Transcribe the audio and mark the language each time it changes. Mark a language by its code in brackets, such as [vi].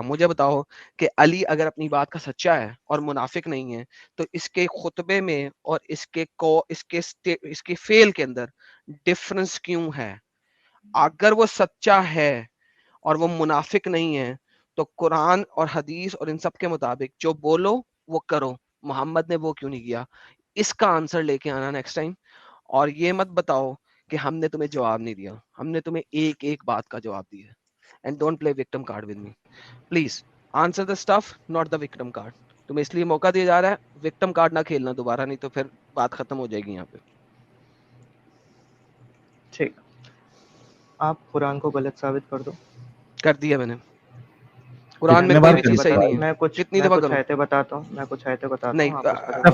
[ur] مجھے بتاؤ کہ علی اگر اپنی بات کا سچا ہے اور منافق نہیں ہے تو اس کے خطبے میں اور اس کے فیل کے اندر ڈفرنس کیوں ہے؟ اگر وہ سچا ہے اور وہ منافق نہیں ہے تو قرآن اور حدیث اور ان سب کے مطابق جو بولو وہ کرو. محمد نے وہ کیوں نہیں کیا؟ اس کا آنسر لے کے آنا نیکسٹ ٹائم. اور یہ مت بتاؤ کہ ہم نے تمہیں جواب نہیں دیا, ہم نے تمہیں ایک ایک بات کا جواب دیا. [en] And don't play victim card with me please. Answer the stuff, not the victim card. [ur] تمہیں اس لیے موقع دیا جا رہا ہے, وکٹم کارڈ نہ کھیلنا دوبارہ, نہیں تو پھر بات ختم ہو جائے گی یہاں پہ. ٹھیک, آپ قرآن کو غلط ثابت کر دو. کر دیا میں نے, قرآن میں کوئی بھی چیز صحیح نہیں ہے. میں کتنی دفعہ کروں؟ آیتیں بتاتا ہوں, میں کچھ آیتیں بتاتا ہوں, آپ اس پر